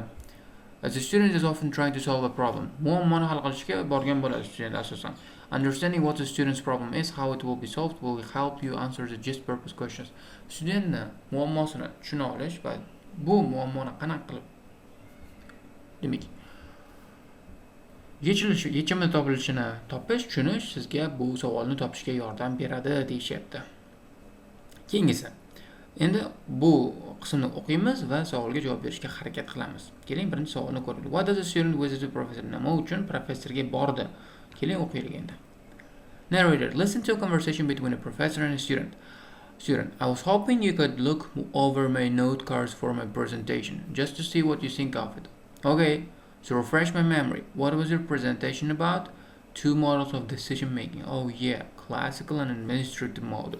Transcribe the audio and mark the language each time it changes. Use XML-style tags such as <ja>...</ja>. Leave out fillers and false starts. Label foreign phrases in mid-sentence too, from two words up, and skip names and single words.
<en>The student is often trying to solve a problem.</en> <uz>Muammoni hal qilishga borgan bo'ladi student asosan.</uz> <en>Understanding what the student's problem is, how it will be solved, will help you answer the gist purpose questions.</en> <uz>Studentni muammosini tushuna olish va bu muammoni qanaqa qilib demak yechimi topilishini topish, tushunish sizga bu savolni topishga yordam beradi deyishyapti. Keyingisi. Endi bu qismni o'qiymiz va savolga javob berishga harakat qilamiz. Keling, birinchi savolni ko'raylik.</uz> <en>What does the student visit the professor?</en> <uz>Nima uchun professorga bordi? Keling, o'qiylik endi.</uz> <en>Narrator, listen to a conversation between a professor and a student. Student, I was hoping you could look over my note cards for my presentation, just to see what you think of it. Okay, so refresh my memory. What was your presentation about? 2 models of decision making. Oh yeah, classical and administrative model.</en>